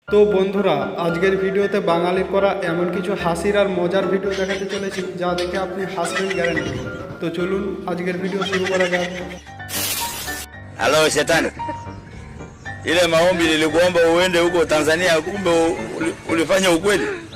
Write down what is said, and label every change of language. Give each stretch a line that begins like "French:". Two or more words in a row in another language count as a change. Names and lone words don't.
Bangla: তো বন্ধুরা, আজকের ভিডিওতে বাঙালির করা এমন কিছু হাসির আর মজার ভিডিও দেখাতে চলেছি যা দেখে আপনি হাসবেন গ্যারান্টি। তো চলুন aজকের ভিডিও শুরু করা যাক।
Swahili: Halo shetani, ile maombi nilikuomba uende huko Tanzania, kumbe ulifanya ukweli